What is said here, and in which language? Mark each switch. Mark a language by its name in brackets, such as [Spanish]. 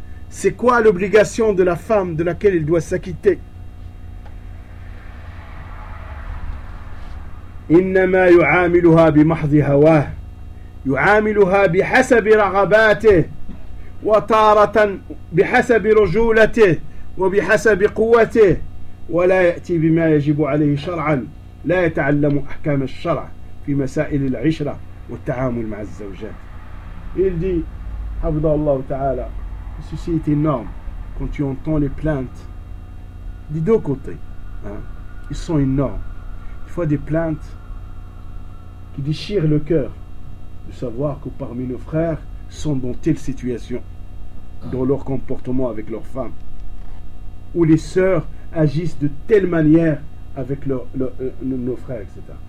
[French] C'est quoi l'obligation de la femme de laquelle il doit s'acquitter? [Arabic] إنما يعاملها بمحض هواه يعاملها بحسب رغباته وطارة بحسب رجولته وبحسب قوته ولا يأتي بما يجب عليه شرعا لا يتعلم أحكام الشرع في مسائل العشرة والتعامل مع الزوجات. [French] Il dit, [Arabic] حفظه الله تعالى, [French] ceci est énorme quand tu entends les plaintes des deux côtés, hein, ils sont énormes. Il faut des plaintes qui déchire le cœur de savoir que parmi nos frères sont dans telle situation dans leur comportement avec leurs femmes, où les sœurs agissent de telle manière avec nos frères, etc.